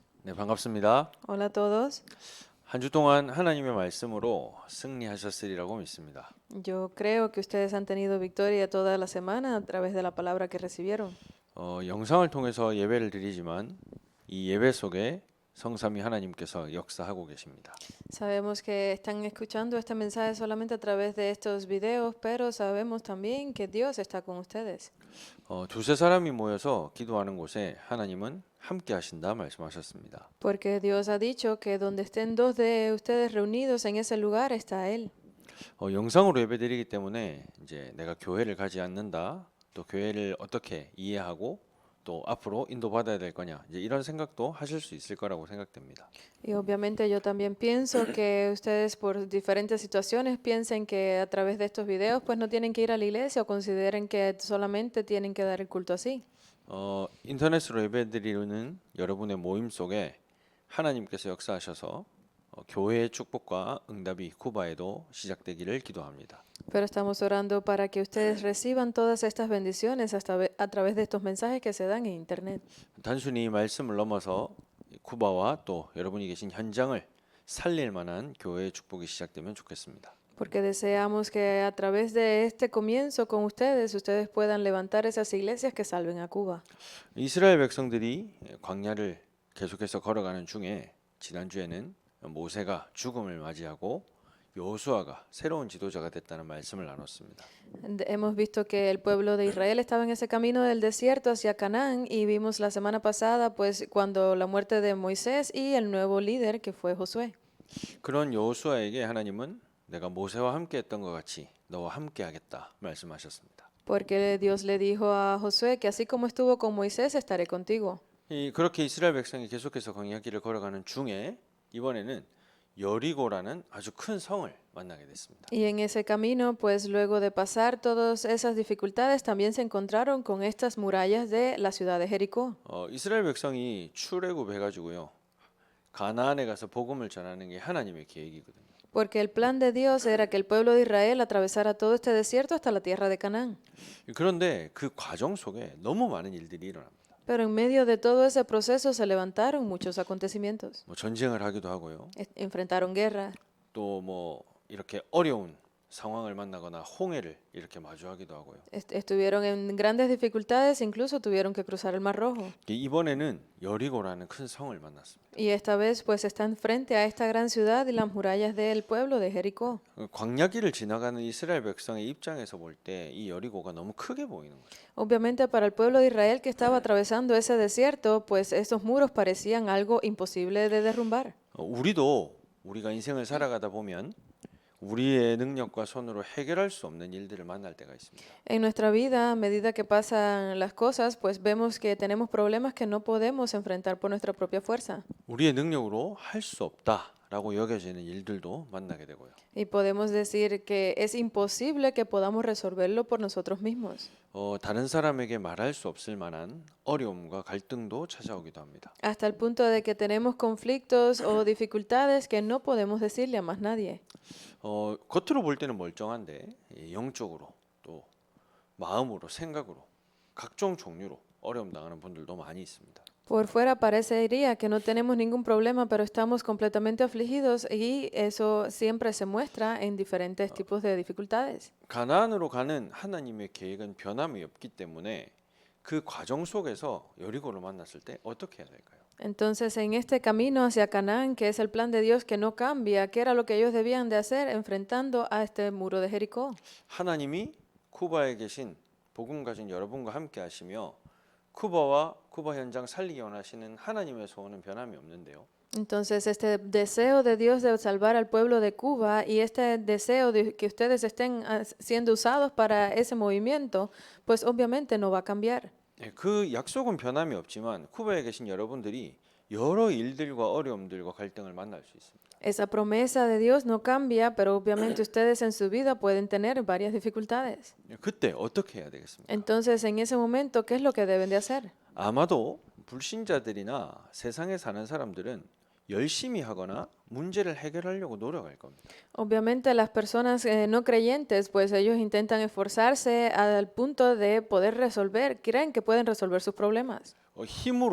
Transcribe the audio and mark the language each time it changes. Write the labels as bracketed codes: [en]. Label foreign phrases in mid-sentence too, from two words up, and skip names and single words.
[ko] 네, 반갑습니다. [es] Hola a todos. [ko] 한 주 동안 하나님의 말씀으로 승리하셨으리라고 믿습니다. [es] Yo creo que ustedes han tenido victoria toda la semana a través de la palabra que recibieron. [ko] 영상을 통해서 예배를 드리지만 이 예배 속에 성삼위 하나님께서 역사하고 계십니다. [es] Sabemos que están escuchando este mensaje solamente a través de estos videos, pero sabemos también que Dios está con ustedes. [ko] 두세 사람이 모여서 기도하는 곳에 하나님은 함께 하신다 말씀하셨습니다. [es] Porque Dios ha dicho que donde estén dos de ustedes reunidos en ese lugar está Él. [ko] 영상으로 예배 드리기 때문에 이제 내가 교회를 가지 않는다, 또 교회를 어떻게 이해하고 또 앞으로 인도받아야 될 거냐, 이제 이런 생각도 하실 수 있을 거라고 생각됩니다. [es] Y obviamente yo también pienso que ustedes por diferentes situaciones piensen que a través de estos videos pues no tienen que ir a la iglesia o consideren que solamente tienen que dar el culto así. [ko] 인터넷으로 예배드리는 여러분의 모임 속에 하나님께서 역사하셔서 교회의 축복과 응답이 쿠바에도 시작되기를 기도합니다. [es] Pero estamos orando para que ustedes reciban todas estas bendiciones a través de estos mensajes que se dan en Internet. [ko] 단순히 말씀을 넘어서 쿠바와 또 여러분이 계신 현장을 살릴 만한 교회의 축복이 시작되면 좋겠습니다. [es] Porque deseamos que a través de este comienzo con ustedes puedan levantar esas iglesias que salven a Cuba. [ko] 이스라엘 백성들이 광야를 계속해서 걸어가는 중에 지난주에는 모세가 죽음을 맞이하고 여호수아가 새로운 지도자가 됐다는 말씀을 나눴습니다. [es] Hemos visto que el pueblo de Israel estaba en ese camino del desierto hacia Canaán y vimos la semana pasada pues cuando la muerte de Moisés y el nuevo líder que fue Josué. [ko] 그런 여호수아에게 하나님은 내가 모세와 함께 했던 것 같이 너와 함께 하겠다 말씀하셨습니다. [es] Porque Dios le dijo a Josué que así como estuvo con Moisés estaré contigo. [ko] 그렇게 이스라엘 백성이 계속해서 광야길을 걸어가는 중에 이번에는 여리고라는 아주 큰 성을 만나게 됐습니다. [es] Y en ese camino, pues luego de pasar todas esas dificultades, también se encontraron con estas murallas de la ciudad de Jericó. [ko] 이스라엘 백성이 출애굽해가지고요 가나안에 가서 복음을 전하는 게 하나님의 계획이거든요. [es] Porque el plan de Dios era que el pueblo de Israel atravesara todo este desierto hasta la tierra de Canaán. [ko] 그런데 그 과정 속에 너무 많은 일들이 일어납니다. [es] Pero en medio de todo ese proceso se levantaron muchos acontecimientos. [ko] 뭐 전쟁을 하기도 하고요. [es] Enfrentaron guerra. [ko] 또 뭐 이렇게 어려운 상황을 만나거나 홍해를 이렇게 마주하기도 하고요. [es] Estuvieron en grandes dificultades, incluso tuvieron que cruzar el Mar Rojo. [ko] 이번에는 여리고라는 큰 성을 만났습니다. [es] Y esta vez pues están frente a esta gran ciudad y las murallas del pueblo de Jericó. [ko] 광야길을 지나가는 이스라엘 백성의 입장에서 볼 때 이 여리고가 너무 크게 보이는 거죠. [es] Obviamente para el pueblo de Israel que estaba atravesando ese desierto, pues esos muros parecían algo imposible de derrumbar. [ko] 우리가 인생을 살아가다 보면 우리의 능력과 손으로 해결할 수 없는 일들을 만날 때가 있습니다. [es] En nuestra vida, a medida que pasan las cosas, pues vemos que tenemos problemas que no podemos enfrentar por nuestra propia fuerza. [ko] 우리의 능력으로 할 수 없다라고 여겨지는 일들도 만나게 되고요. [es] Y podemos decir que es imposible que podamos resolverlo por nosotros mismos. [ko] 다른 사람에게 말할 수 없을 만한 어려움과 갈등도 찾아오기도 합니다. [es] Hasta el punto de que tenemos conflictos o dificultades que no podemos decirle a más nadie. [ko] 겉으로 볼 때는 멀쩡한데 영적으로 또 마음으로 생각으로 각종 종류로 어려움 당하는 분들도 많이 있습니다. [es] Por fuera parecería que no tenemos ningún problema, pero estamos completamente afligidos y eso siempre se muestra en diferentes tipos de dificultades. [ko] 가나안으로 가는 하나님의 계획은 변함이 없기 때문에 그 과정 속에서 여리고를 만났을 때 어떻게 해야 될까요? [es] Entonces, en este camino hacia Canaán, que es el plan de Dios que no cambia, ¿qué era lo que ellos debían de hacer enfrentando a este muro de Jericó? [ko] 하나님이 쿠바에 계신 복음 가진 여러분과 함께 하시며 쿠바와 쿠바 현장 살리기 원하시는 하나님의 소원은 변함이 없는데요. [es] Entonces, este deseo de Dios de salvar al pueblo de Cuba y este deseo de que ustedes estén siendo usados para ese movimiento, pues obviamente no va a cambiar. [ko] 그 약속은 변함이 없지만 쿠바에 계신 여러분들이 여러 일들과 어려움들과 갈등을 만날 수 있습니다. [es] Esa promesa de Dios no cambia, pero obviamente ustedes en su vida pueden tener varias dificultades. [ko] 그때 어떻게 해야 되겠습니까? [es] Entonces, en ese momento, ¿qué es lo que deben de hacer? [ko] 아마도 불신자들이나 세상에 사는 사람들은 열심히 하거나 문제를 해결하려고 노력할 겁니다. [es] Obviamente las personas no creyentes, pues ellos intentan esforzarse al punto de poder resolver, creen que pueden resolver sus problemas.